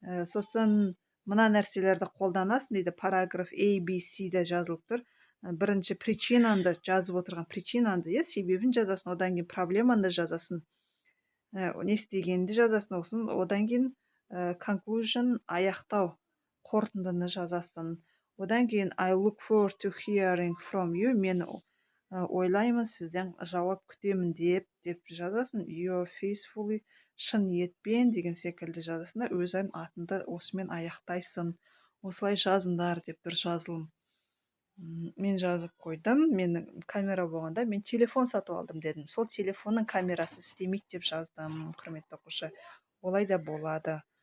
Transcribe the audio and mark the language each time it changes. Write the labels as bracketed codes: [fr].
[kk] Сосын мына нәрселерді қолданасың дейді, параграф A, B, C де жазылып тұр. Бірінші причинаңды жазып отырған причинаңды, себебін жазасың, одан кейін проблемаңды жазасың. Не істегенді жазасың, одан кейін conclusion аяқтау, қорытындыны жазасың. Одан кейін [en] I look forward to hearing from you. [kk] Мен ойлаймын сізден жауап күтемін деп жазасың. [en] You faithfully, [kk] шын ниетпен деген секілді жазасың да өзің атыңды осымен аяқтайсың. Осылай жазыңдар деп тұр жазылым. Мен жазып қойдым. Менің камера болғанда мен телефон сатып алдым дедім. Сол телефонның камерасы істемейді деп жаздым, құрметті оқушы. Олай да болады.